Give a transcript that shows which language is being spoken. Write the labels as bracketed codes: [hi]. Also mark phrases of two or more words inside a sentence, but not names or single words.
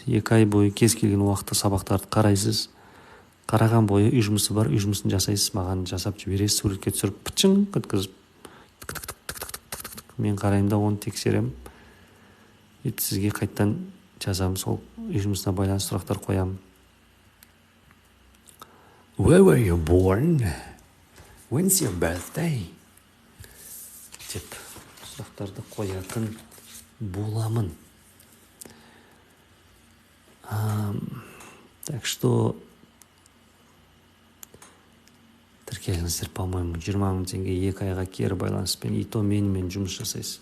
[kk] 2 ай бойы кез келген уақытта сабақтарды қарайсыз. Қараған бойы үй жұмысы бар, үй жұмысын жасайсыз, маған жасап жібересіз, суретке түсіріп, пытшың қыткызып, мен қараймын да оны тексерем. Сізге қайттан жазам, сол үй жұмысына байланысты сұрақтар қоям. [en] Where were you born? When's your birthday? [kk] Деп сұрақтарды қоятын боламын. [ru] Так что [kk] тіркеліңіздер, по-моему, 20 000 теңге 2 айға кері байланыспен, [ru] и то [kk] менімен жұмыс жасайсыз.